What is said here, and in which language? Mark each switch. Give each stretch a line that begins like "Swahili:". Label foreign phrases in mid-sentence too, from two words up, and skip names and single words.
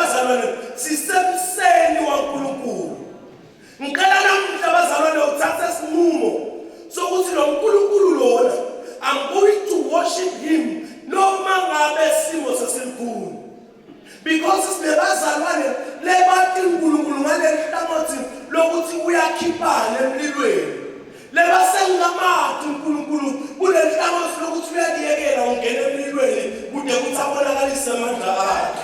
Swati: bazalwane sisemseni waNkulunkulu. Ngicela namuhla bazalwane uthathe isinqumo sokuthi lo nkulunkulu lona
English: I'm going to worship him
Swati: noma ngabe simo sesikhulu. Because sinebazalwane lebathi uNkulunkulu ngalehlangothi lokuthi uyakhiphana emlilweni. Lebasengamathi uNkulunkulu kulehlangothi lokuthi uyadiyekela ungena emlilweni kude kuthi abonakalise amandla akhe.